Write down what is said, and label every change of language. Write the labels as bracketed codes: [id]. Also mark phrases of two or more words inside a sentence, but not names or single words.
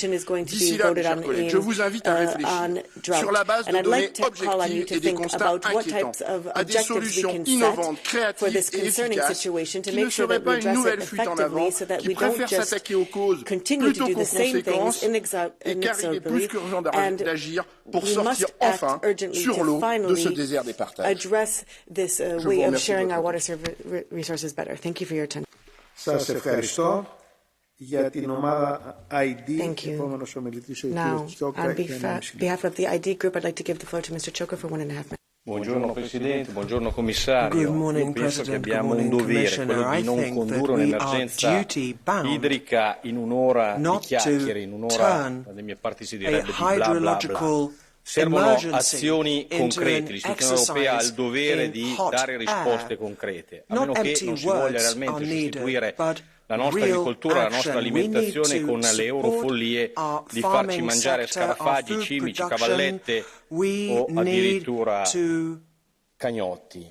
[fr] D'ici là, mes chers collègues, je vous invite à réfléchir sur la base de données objectives et des constats inquiétants à des solutions innovantes, créatives et efficaces qui ne seraient pas une nouvelle fuite en avant, qui préfèrent s'attaquer aux causes plutôt qu'aux conséquences et car il est plus qu'urgent d'agir pour sortir enfin sur l'eau de ce désert des partages. Je vous remercie de [el] Σας ευχαριστώ. Για την ομάδα ID, επόμενος ομιλητής ο κύριος Τσόκα. [en] On behalf of the ID group, I'd like to give the floor to Mr. Choka for 1.5 minutes. [it] Buongiorno Presidente, buongiorno Commissario. Io penso che abbiamo un dovere, quello di non condurre un'emergenza idrica in un'ora di chiacchiere, in un'ora, dalle mie parti si direbbe di bla bla bla. Servono azioni concrete, l'istituzione europea ha il dovere di dare risposte concrete, a meno che non si voglia realmente sostituire la nostra agricoltura, la nostra alimentazione con le eurofollie di farci mangiare scarafaggi, cimici, cavallette o addirittura cagnotti.